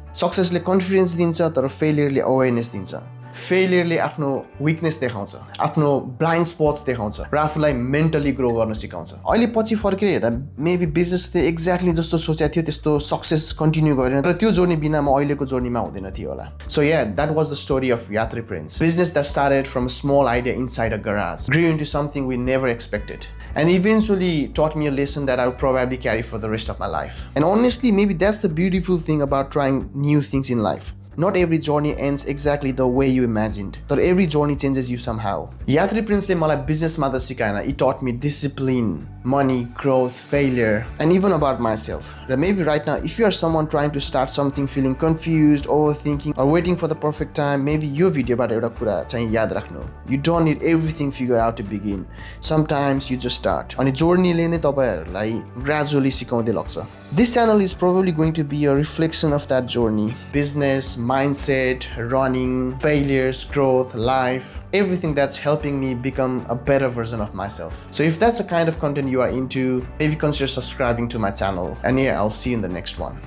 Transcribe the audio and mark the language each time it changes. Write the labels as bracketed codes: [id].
[ne] सक्सेसले confidence दिन्छ तर फेलियरले awareness दिन्छ। फेलियरले आफ्नो विकनेस देखाउँछ, आफ्नो ब्लाइन्ड स्पट्स देखाउँछ र आफूलाई मेन्टली ग्रो गर्न सिकाउँछ। अहिले पछि फर्केर हेर्दा मेबी बिजनेसले एक्ज्याक्टली जस्तो सोचेको थियो त्यस्तो सक्सेस कन्टिन्यू गरेन, तर त्यो जर्नी बिना म अहिलेको जर्नीमा हुँदैन थियो होला। [en] So yeah, that was the story of Yatri prince, business that started from a small idea inside a garage, grew into something we never expected, and eventually taught me a lesson that I will probably carry for the rest of my life. And honestly, maybe that's the beautiful thing about trying new things in life. Not every journey ends exactly the way you imagined, but every journey changes you somehow. [ne] यात्री प्रिन्सले मलाई business मात्र सिकाएन, [en] it taught me discipline, money, growth, failure, and even about myself. And maybe right now, if you are someone trying to start something, feeling confused, overthinking, or waiting for the perfect time, maybe [ne] यो भिडियोबाट एउटा कुरा चाहिँ याद राख्नु. [en] You don't need everything figured out to begin. Sometimes you just start. [ne] अनि journeyले नै तपाईहरुलाई gradually सिकाउँदै लग्छ. [en] This channel is probably going to be a reflection of that journey. Business, mindset, running, failures, growth, life, everything that's helping me become a better version of myself. So if that's the kind of content you are into, maybe consider subscribing to my channel. And yeah, I'll see you in the next one.